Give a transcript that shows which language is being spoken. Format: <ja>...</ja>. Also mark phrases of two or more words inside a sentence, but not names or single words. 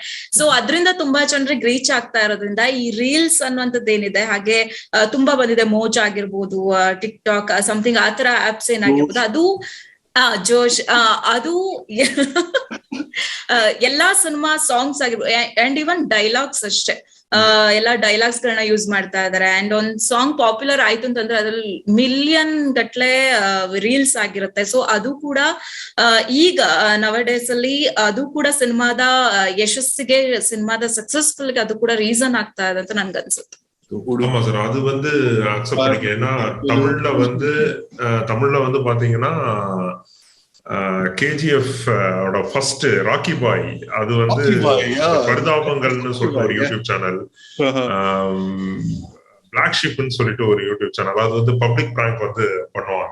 <kn>ಸೊ ಅದ್ರಿಂದ ತುಂಬಾ ಜನರಿಗೆ ರೀಚ್ ಆಗ್ತಾ ಇರೋದ್ರಿಂದ ಈ ರೀಲ್ಸ್ ಅನ್ನುವಂಥದ್ದು ಏನಿದೆ, ಹಾಗೆ ತುಂಬಾ ಬಂದಿದೆ, ಮೋಜ್ ಆಗಿರ್ಬೋದು, ಟಿಕ್ ಟಾಕ್ ಸಮಥಿಂಗ್ ಆ ತರ ಆಪ್ಸ್ ಏನಾಗಿರ್ಬೋದು, ಅದು ಜೋಶ್, ಅದು ಎಲ್ಲಾ</kn> <en>cinema songs</en> <kn>ಆಗಿರ್ಬೋದು</kn> <en>and even dialogues</en> <kn>ಅಷ್ಟೇ, ಎಲ್ಲಾ ಡೈಲಾಗ್ಸ್ ಗಳನ್ನ ಯೂಸ್ ಮಾಡ್ತಾ ಇದಾರೆ. ಅಂಡ್ ಒಂದ್ ಸಾಂಗ್ ಪಾಪ್ಯುಲರ್ ಆಯ್ತು ಅಂತಂದ್ರೆ ಅದ್ರಲ್ಲಿ ಮಿಲಿಯನ್ ಗಟ್ಲೆ ರೀಲ್ಸ್ ಆಗಿರುತ್ತೆ. ಸೊ ಅದು ಕೂಡ ಈಗ ನವಡೇಸ್ ಅಲ್ಲಿ ಅದು ಕೂಡ ಸಿನಿಮಾದ ಯಶಸ್ಸಿಗೆ, ಸಿನಿಮಾದ ಸಕ್ಸಸ್ಫುಲ್ ಗೆ ಅದು ಕೂಡ ರೀಸನ್ ಆಗ್ತಾ ಇದೆ ಅಂತ ನನ್ಗೆ ಅನ್ಸುತ್ತೆ.</kn> <ta>ஆமா சார், அது அக்செப்ட் பண்ணிக்க. ஏன்னா தமிழ்ல பாத்தீங்கன்னா KGF ஓட ஃபர்ஸ்ட் ராக்கி பாய், அது பரிதாபங்கள்னு சொல்லிட்டு ஒரு யூடியூப் சேனல், பிளாக் ஷிப்னு சொல்லிட்டு ஒரு யூடியூப் சேனல், அது</ta> <en>public prank</en> <ta>பண்ணுவாங்க.</ta>